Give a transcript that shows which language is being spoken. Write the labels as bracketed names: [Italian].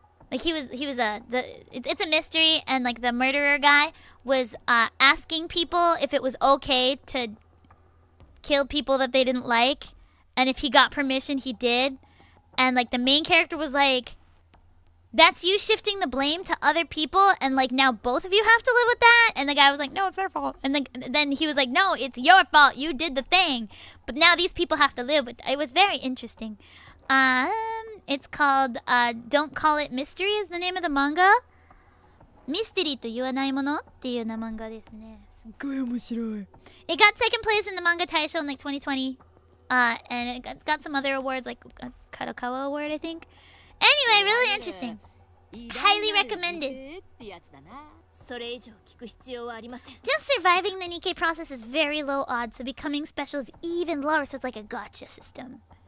[English] he was it's a mystery, and like the murderer guy was asking people if it was okay to kill people that they didn't like, and if he got permission he did, and like the main character was like, that's you shifting the blame to other people, and like now both of you have to live with that. And the guy was like, no, it's their fault. And then he was like, no, it's your fault, you did the thing, but now these people have to live with it. It was very interesting. It's called Don't Call It Mystery is the name of the manga. [Japanese] Mystery to yuwanai mono っていう漫画ですね。すっごい面白い。 [English] It got second place in the manga Taisho in like 2020. And it got some other awards like a Kadokawa award, I think. Anyway, really interesting. Highly recommended. Just surviving the Nikke process is very low odds, so becoming special is even lower, so it's like a gacha system.